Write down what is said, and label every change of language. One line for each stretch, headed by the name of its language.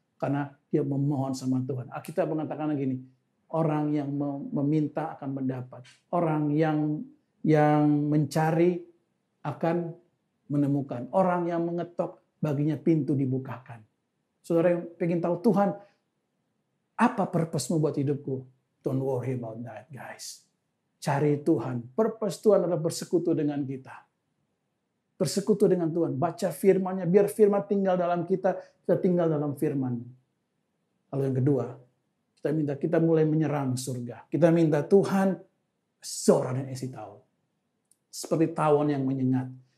Indonesian: Karena dia memohon sama Tuhan. Alkitab mengatakan lagi ini, orang yang meminta akan mendapat. Orang yang mencari akan menemukan. Orang yang mengetok baginya pintu dibukakan. Saudara yang pengen tahu Tuhan, apa purpose-mu buat hidupku?
English: Don't worry about that guys.
Indonesian: Cari Tuhan. Purpose Tuhan adalah bersekutu dengan kita. Bersekutu dengan Tuhan. Baca firman-Nya. Biar firman tinggal dalam kita. Kita tinggal dalam firman. Lalu yang kedua. Kita mulai menyerang surga. Kita minta Tuhan. Zorah dan esitaol. Seperti tawon yang menyengat.